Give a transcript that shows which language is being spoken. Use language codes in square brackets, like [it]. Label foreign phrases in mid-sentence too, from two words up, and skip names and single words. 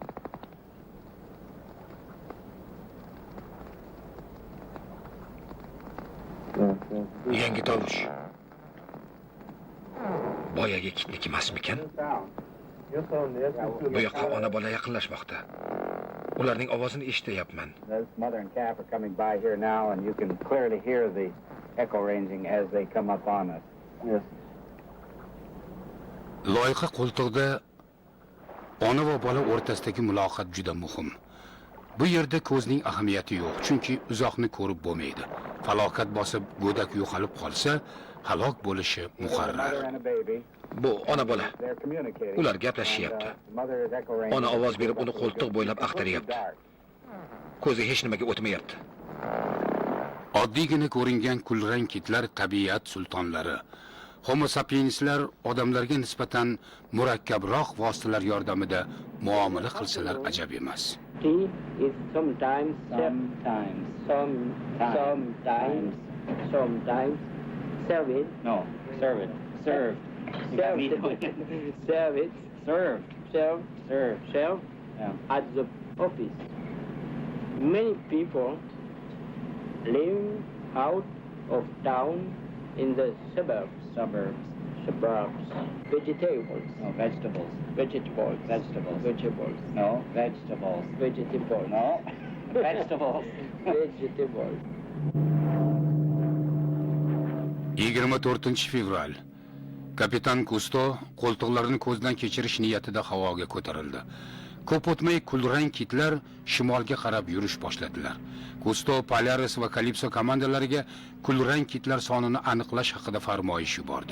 [uz] Yangi tovush. Boyagi kitniki emasmikan? Bu yoqqa ona bola yaqinlashmoqda. Ularning ovozini eshityapman. [en] Mother and calf are coming by here now, and you can clearly hear the echo ranging as they come up on us. Yes. [uz] Loyiha qo'ltig'ida ona va bola o'rtasidagi muloqot juda muhim. Bu yerda ko'zning ahamiyati yo'q, chunki uzoqni ko'rib bo'lmaydi. Falokat bosib go'dak yo'qolib qolsa, halok bo'lishi muqarrar. Bu ona bola. Ular gaplashyapti. Ona ovoz berib uni qo'ltiq bo'ylab axtaryapti. Ko'zi hech nimaga o'tmayapti. Oddiygina ko'ringan kulrang kitlar tabiat sultonlari. Homo sapienslar odamlarga nisbatan murakkabroq vositalar yordamida muomala qilsalar ajab emas. [en] Tea is sometimes serve it. No, serve it. Served. Serve at the office. Many people live out of town in the suburbs. Vegetables. No, vegetables. Vegetables. Vegetables. Vegetables. No, vegetables. Vegetables. No, vegetables. Vegetables. [uz] 24 fevral. Kapitan Kusto qo'ltiqlarni ko'zdan kechirish niyatida havoga ko'tarildi. Ko'p o'tmay kulrang kitlar shimolga qarab yurish boshladilar. Kusto, Polaris va Kalipso komandalariga kulrang kitlar sonini aniqlash haqida farmoyish yubordi.